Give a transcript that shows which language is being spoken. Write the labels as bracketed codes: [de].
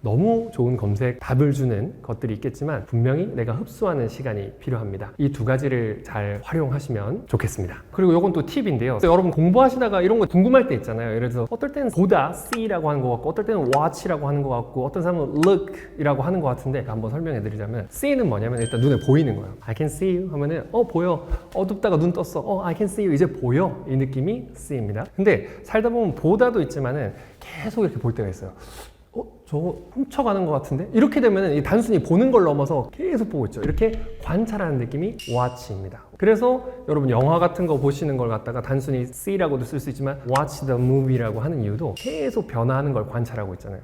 [ko] 너무 좋은 검색 답을 주는 것들이 있겠지만 분명히 내가 흡수하는 시간이 필요합니다. 이 두 가지를 잘 활용하시면 좋겠습니다. 그리고 이건 또 팁인데요. 여러분 공부하시다가 이런 거 궁금할 때 있잖아요. 예를 들어서 어떨 때는 보다 see라고 하는 것 같고 어떨 때는 watch라고 하는 것 같고 어떤 사람은 look이라고 하는 것 같은데 한번 설명해 드리자면 see는 뭐냐면 일단 눈에 보이는 거예요. [en] I can see you [ko] 하면은 보여. 어둡다가 눈 떴어. [en] I can see you [ko] 이제 보여. 이 느낌이 see입니다. 근데 살다 보면 보다도 있지만은 계속 이렇게 볼 때가 있어요. 저거 훔쳐가는 것 같은데? 이렇게 되면 단순히 보는 걸 넘어서 계속 보고 있죠. 이렇게 관찰하는 느낌이 watch입니다. 그래서 여러분 영화 같은 거 보시는 걸 갖다가 단순히 see라고도 쓸 수 있지만 [en] watch the movie [ko] 라고 하는 이유도 계속 변화하는 걸 관찰하고 있잖아요.